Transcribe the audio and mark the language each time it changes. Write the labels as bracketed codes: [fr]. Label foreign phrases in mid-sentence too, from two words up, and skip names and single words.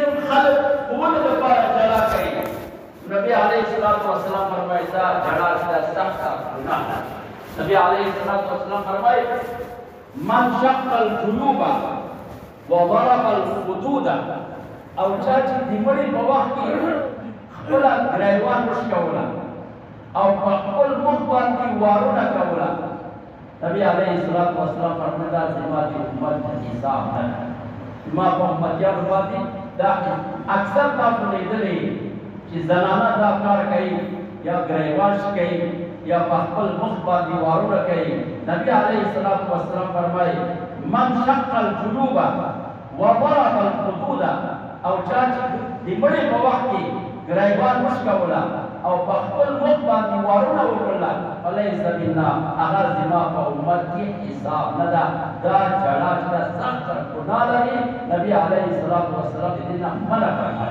[ps] خلق قول دپاره جلا کوي. نبی [ar] علیه الصلاة والسلام [ps] فرمایي دا جلا دا سخته ګناه ده. نبی [ar] علیه الصلاة والسلام [ps] فرمایي [ar] من شق الجنوب وضرب الخدود [ps] او چا چې د مړي په وخت کې خپله ګریوان وشکوله او په خپل مخ باندې وارونه کوله، نبی [ar] علیه الصلاة والسلام [ps] فرمایي دا زما د امت حساب نه ده. زما په امتیانو باندې دا اکثر تاسو لیدلی چې زنانه دا کار کوي یا ګریوان کوي یا په خپل مخ باندې وارونه کوي. نبی [ar] علیه الصلاة والسلام [ps] فرمایي [ar] من شق الجنوب وضرب الخدود [ps] او چا چې د مړي په وخت کې ګریوان وشکوله او په خپل مخ باندې وارونه وکړله [ar] فلیس منا، [ps] هغه زما په امت کې حساب نه ده. دا جړا چې دا سخته ګناه لري، نبی [ar] علیه الصلاة والسلام [ps] د دې نه منع فرمایي.